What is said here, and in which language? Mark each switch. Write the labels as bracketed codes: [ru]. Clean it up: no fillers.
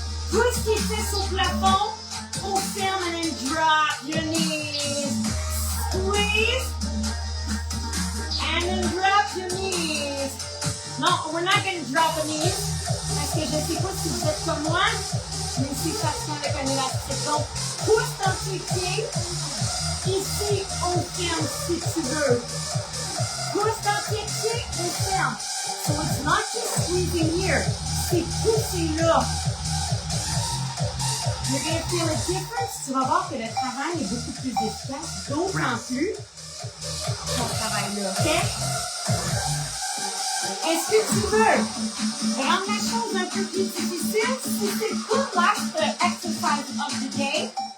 [fr] Pousse tes fesses au plafond. [en] Hold firm and then drop your knees. Squeeze. And then drop your knees. No, we're not going to drop the knees. [fr] Parce que je ne sais pas si vous êtes comme moi, mais c'est fatigant avec un élastique. Donc, pousse dans tes pieds. Ici, on ferme si tu veux. Pousse dans tes pieds, on ferme. [en] So it's not just squeezing here. [fr] C'est pousser là. [en] You're going to feel a difference. [fr] Tu vas voir que le travail est beaucoup plus efficace. D'autant plus ton travail là, OK? Est-ce que tu veux rendre la chose un peu plus difficile? Si c'est [en] good last exercise of the day.